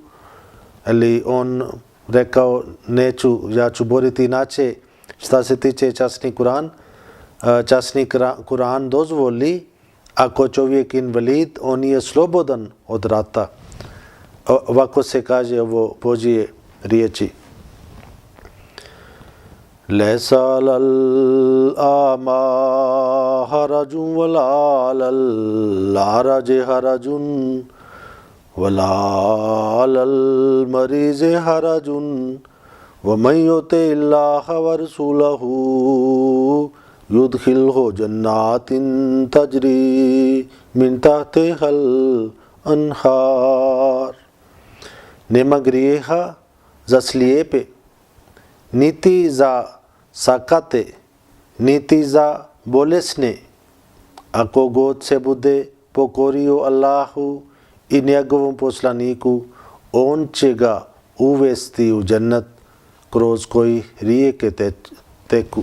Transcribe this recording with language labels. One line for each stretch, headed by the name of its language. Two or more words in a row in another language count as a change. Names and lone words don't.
Bosnian: Ali on rekao: neću, ja ću boriti inače. Šta se tiče časni Kur'an, časni Kur'an dozvoli, ako čovjek invalid, on je slobodan od rata. Ovako se kaže ovo Božje riječi.
Arabic: ليس على الأعمى حرج ولا على الأعرج حرج ولا على المريض حرج ومن يطع الله ورسوله يدخله جنات تجري من تحتها الأنهار.
Bosnian: Nema grijeha za slijepe, niti za sakate, niti za bolesne, ako god se bude pokorio Allahu i njegovom poslaniku, on će ga uvesti u džennet kroz koji rijeke teku.